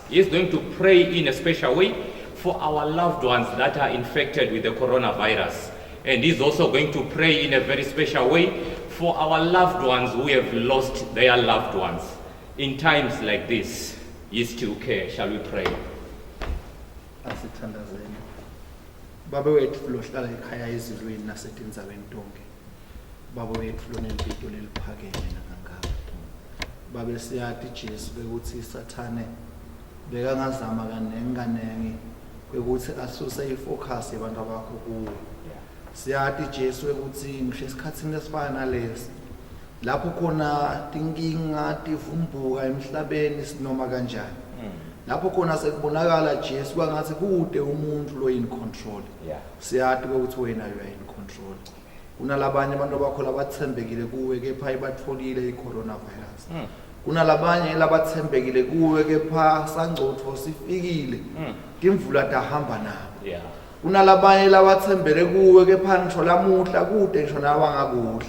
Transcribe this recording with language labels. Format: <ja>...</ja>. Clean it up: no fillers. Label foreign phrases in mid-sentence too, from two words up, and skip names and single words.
<en>He's going to pray in a special way for our loved ones that are infected with the coronavirus. And he's also going to pray in a very special way for our loved ones who have lost their loved ones. In times like this, he still cares. Shall we pray?</en> <ss>Asithandazeni. Baba wethu lo hlala ekhaya ezizweni nasetinzaweni tonke. Baba wethu lo nempilo leliphakeme nakangaka. Baba siyathi Jesu bekuthi Sathane bekangazama kanengi ukuthi asuse ifocus yabantu abakho kuwe. Siyathi Jesu ukuthi ngisho esikhatsini lesifana nalesi lapho khona tinkinga tivumbuka emhlabeni sinoma kanjani. Lapho khona sekubonakala Jesu kwangathi kude umuntu lo</ss> <en>in control.</en> <ss>Siyathi ukuthi wena</ss> <en>you are in control.</en> <ss>Kunalabanye abantu abakho labathembekile kuwe kepha ibatfolile i-coronavirus. Kunalabanye labathembekile kuwe kepha sangcotho sifikile. Timvula tahamba nabo. Kunalabanye labathembele kuwe kepha ngisho lamuhla kude ngisho nabangakudla.</ss>